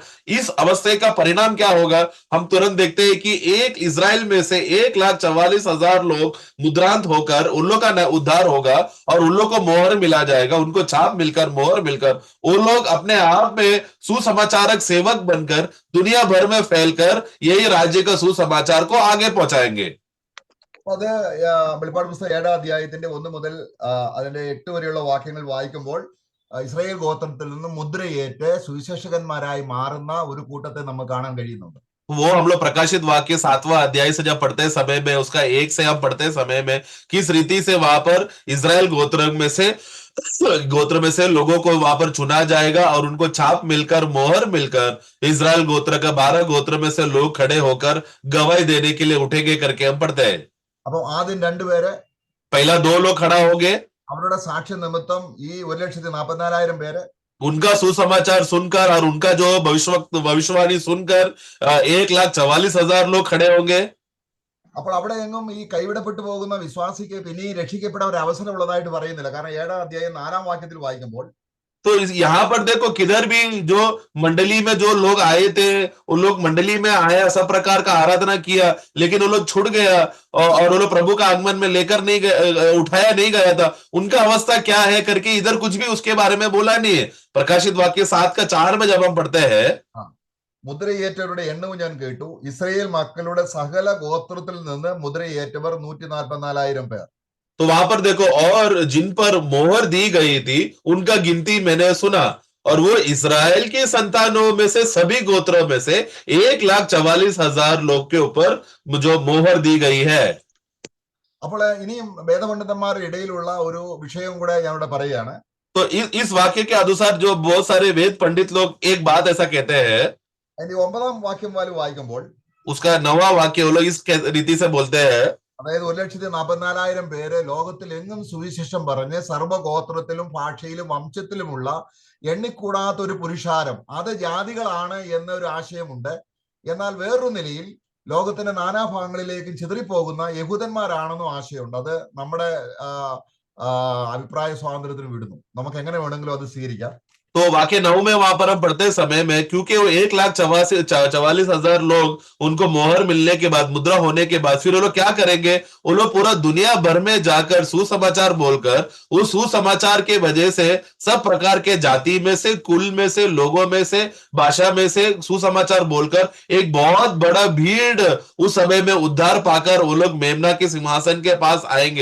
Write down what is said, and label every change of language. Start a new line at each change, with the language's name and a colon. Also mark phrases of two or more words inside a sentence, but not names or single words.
Hindi: इस अवस्था का परिणाम क्या होगा, हम तुरंत देखते हैं कि एक इजराइल में से 1,44,000 लोग मुद्रांत होकर उन लोग का उद्धार होगा, और उन लोग को मोहर मिला जाएगा, उनको छाप मिलकर, मोहर मिलकर वो लोग अपने आप में सुसमाचारक सेवक बनकर दुनिया भर में फैलकर यही राज्य का सुसमाचार को आगे पहुंचाएंगे।
Malayalam: അത് വെളിപ്പാട് പുസ്തകം 7-ാം അധ്യായത്തിന്റെ 1 മുതൽ അതിന്റെ 8 വരെയുള്ള വാക്യങ്ങൾ വായിക്കുമ്പോൾ ഇസ്രായേൽ ഗോത്രത്തിൽ നിന്ന് മുദ്രയേറ്റ് സുവിശേഷകന്മാരായി മാറുന്ന ഒരു കൂട്ടത്തെ നമുക്ക് കാണാൻ കഴിയുന്നുണ്ട്.
Hindi: वो हम लोग प्रकाशित वाक्य 7वां अध्याय से जब पढ़ते समय में, उसका 1 से हम पढ़ते समय में किस रीति से वहां पर इजराइल गोत्र में से गोत्र में से लोगों को वहां पर चुना जाएगा और उनको छाप मिलकर, मोहर मिलकर इजराइल गोत्र का 12 गोत्र में से लोग खड़े होकर गवाही देने के लिए उठेंगे करके हम पढ़ते हैं।
Malayalam: അപ്പൊ ആദ്യം രണ്ടുപേര്
Hindi: पहला 2 लोग खड़ा होंगे,
Malayalam: അവരുടെ സാക്ഷ്യ നിമിത്തം ഈ 1,44,000 പേര്
Hindi: उनका सुसमाचार सुनकर और उनका जो भविष्यवाणी सुनकर 1,44,000 लोग खड़े होंगे।
Malayalam: അപ്പോൾ അവിടെ എങ്ങും ഈ കൈവിടപ്പെട്ടു പോകുന്ന വിശ്വാസിക്ക് പിന്നെയും രക്ഷിക്കപ്പെടാൻ ഒരു അവസരം ഉള്ളതായിട്ട് പറയുന്നില്ല. കാരണം 7-ാം അധ്യായം 4-ാം വാക്യത്തിൽ വായിക്കുമ്പോൾ
Hindi: तो यहाँ पर देखो किधर भी जो मंडली में जो लोग आए थे, उन लोग मंडली में आया, सब प्रकार का आराधना किया, लेकिन वो लोग छुट गया और वो लोग प्रभु का आगमन में लेकर नहीं उठाया नहीं गया था, उनका अवस्था क्या है करके इधर कुछ भी उसके बारे में बोला नहीं है। प्रकाशित वाक्य 7:4 में जब हम पढ़ते हैं,
Malayalam: മുദ്രയേറ്റവരുടെ എണ്ണവും ഞാൻ കേട്ടു. ഇസ്രായേൽ മക്കളുടെ സകല ഗോത്രത്തിൽ നിന്ന് മുദ്രയേറ്റവർ 144,000 പേർ.
Hindi: तो वहां पर देखो, और जिन पर मोहर दी गई थी उनका गिनती मैंने सुना, और वो इस्राएल के संतानों में से सभी गोत्रों में से 1,44,000 लोग के ऊपर जो मोहर दी गई है।
Malayalam: അപ്പോൾ ഇനിയും വേദപണ്ഡിതന്മാരുടെ ഇടയിലുള്ള ഒരു വിഷയം കൂടെ ഞാനിവിടെ പറയുകയാണ്.
Hindi: तो इस वाक्य के अनुसार जो बहुत सारे वेद पंडित लोग एक बात ऐसा कहते हैं,
Malayalam: അതിന്റെ 9-ാം വാക്യം വായിക്കുമ്പോൾ
Hindi: उसका 9वां वाक्य वो लोग इस रीति से बोलते हैं,
Malayalam: അതായത് 1,44,000 പേര് ലോകത്തിൽ എങ്ങും സുവിശേഷം പറഞ്ഞ് സർവ്വഗോത്രത്തിലും ഭാഷയിലും വംശത്തിലുമുള്ള എണ്ണിക്കൂടാത്ത ഒരു പുരുഷാരം, അത് ജാതികളാണ് എന്നൊരു ആശയമുണ്ട്. എന്നാൽ വേറൊരു നിലയിൽ ലോകത്തിന്റെ നാനാഭാഗങ്ങളിലേക്കും ചിതറിപ്പോകുന്ന യഹൂദന്മാരാണെന്നും ആശയമുണ്ട്. അത് നമ്മുടെ അഭിപ്രായ സ്വാതന്ത്ര്യത്തിന് വിടുന്നു. നമുക്ക് എങ്ങനെ വേണമെങ്കിലും അത് സ്വീകരിക്കാം.
Hindi: तो वाक्य 9 में वहां पर हम पढ़ते समय में, क्योंकि वो 1,44,000 लोग उनको मोहर मिलने के बाद, मुद्रा होने के बाद, फिर वो लोग क्या करेंगे, वो लोग पूरा दुनिया भर में जाकर सुसमाचार बोलकर, उस सुसमाचार के वजह से सब प्रकार के जाति में से, कुल में से, लोगों में से, भाषा में से सुसमाचार बोलकर एक बहुत बड़ा भीड़ उस समय में उद्धार पाकर वो लोग मेमना के सिंहासन के पास आएंगे।